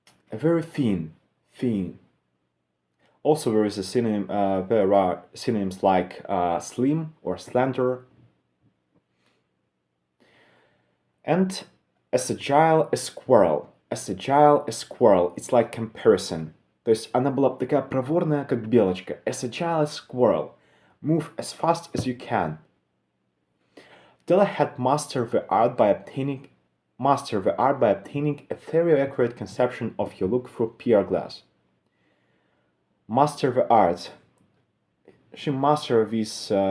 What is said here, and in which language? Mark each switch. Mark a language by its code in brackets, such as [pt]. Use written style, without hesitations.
[en] A very thin. Also, there is a synonym. There are synonyms like slim or slender, and as agile as squirrel. It's like comparison. [ru] То есть она была такая проворная, как белочка. [en] As agile as squirrel. Move as fast as you can. Della had mastered the art by obtaining a very accurate conception of your look through PR glass. Master the art. She mastered this